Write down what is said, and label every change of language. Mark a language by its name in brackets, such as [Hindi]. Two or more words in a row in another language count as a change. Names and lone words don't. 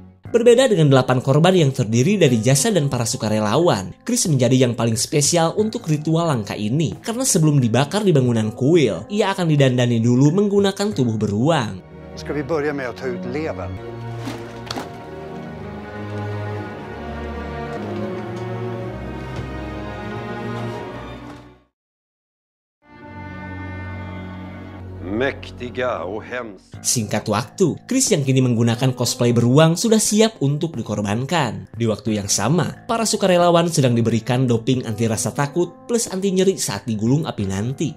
[Indonesian] Berbeda dengan 8 korban yang terdiri dari jasad dan para sukarelawan, Chris menjadi yang paling spesial untuk ritual langka ini. Karena sebelum dibakar di bangunan kuil, ia akan didandani dulu menggunakan tubuh beruang. [Swedish] Ska vi börja med att ta ut levern? Mäktiga och hemska. [Indonesian] Singkat waktu, Chris yang kini menggunakan cosplay beruang sudah siap untuk dikorbankan. Di waktu yang sama, para sukarelawan sedang diberikan doping anti rasa takut plus anti nyeri saat digulung api nanti.